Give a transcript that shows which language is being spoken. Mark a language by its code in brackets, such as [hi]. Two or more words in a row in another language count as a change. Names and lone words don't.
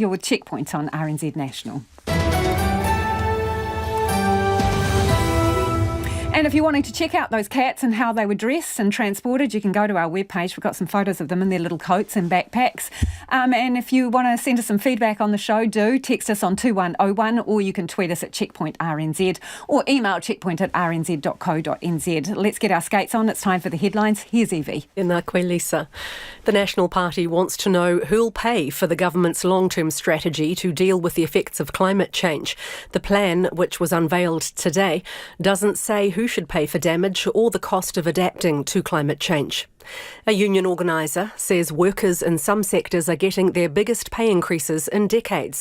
[en] You're with Checkpoint on RNZ National. And if you're wanting to check out those cats and how they were dressed and transported, you can go to our webpage. We've got some photos of them in their little coats and backpacks. And if you want to send us some feedback on the show, do text us on 2101, or you can tweet us at checkpointrnz, or email checkpoint@rnz.co.nz. Let's get our skates on. It's time for the headlines. Here's Evie. [mi] Ina koe Lisa. [en] The National Party wants to know who'll pay for the government's long-term strategy to deal with the effects of climate change. The plan, which was unveiled today, doesn't say who should pay for damage or the cost of adapting to climate change. A union organiser says workers in some sectors are getting their biggest pay increases in decades.